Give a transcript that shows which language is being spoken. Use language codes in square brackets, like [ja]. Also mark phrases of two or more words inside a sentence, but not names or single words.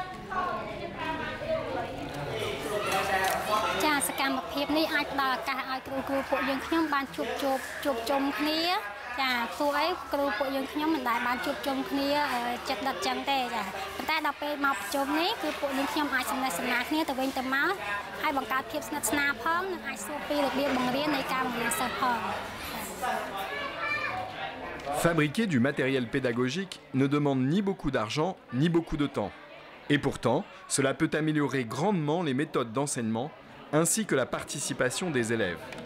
[km] ចាសកម្មភាពនេះអាចផ្ដល់ឱកាសឲ្យគ្រូពួកយើងខ្ញុំបានជួបជុំគ្នាចាទោះអីគ្រូពួកយើងខ្ញុំមិនដែលបានជួបជុំគ្នាចិត្តដិតចឹងទេចាប៉ុន្តែដល់ពេលមកប្រជុំនេះគឺពួកយើងខ្ញុំអាចសំណេះសំណាលគ្នាទៅវិញទៅមកហើយបង្កើតភាពស្និទ្ធស្នាលផងនិងអាចសួរពីរបៀបបង្រៀននៃការបង្រៀនសិស្សផង [fr] Fabriquer du matériel pédagogique ne demande ni beaucoup d'argent ni beaucoup de temps. Et pourtant, cela peut améliorer grandement les méthodes d'enseignement ainsi que la participation des élèves.